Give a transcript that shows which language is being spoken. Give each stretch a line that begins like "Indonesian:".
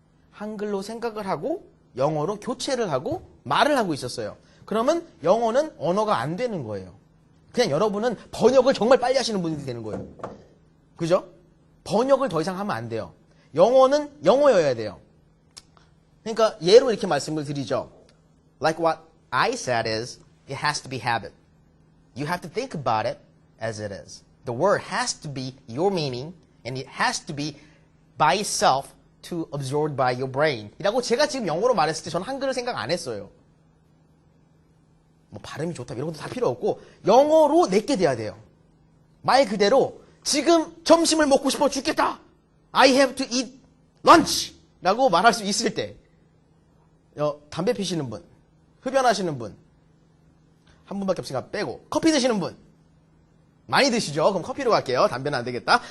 Korean: 한글로 생각을 하고 영어로 교체를 하고 말을 하고 있었어요. 그러면 영어는 언어가 안 되는 거예요. 그냥 여러분은 번역을 정말 빨리 하시는 분들이 되는 거예요. 그죠? 번역을 더 이상 하면 안 돼요. 영어는 영어여야 돼요. 그러니까 예로 이렇게 말씀을 드리죠.
English: Like what I said is, it has to be habit. You have to think about it as it is. The word has to be your meaning, and it has to be by itself to absorbed by your brain.
Korean: 이라고 제가 지금 영어로 말했을 때 저는 한글을 생각 안 했어요. 뭐 발음이 좋다 이런 것도 다 필요 없고 영어로 내게 돼야 돼요. 말 그대로 지금 점심을 먹고 싶어 죽겠다.
English: I have to eat lunch.
Korean: 라고 말할 수 있을 때 담배 피시는 분, 흡연하시는 분, 한 분밖에 없으니까 빼고 커피 드시는 분 많이 드시죠? 그럼 커피로 갈게요. 담배는 안 되겠다.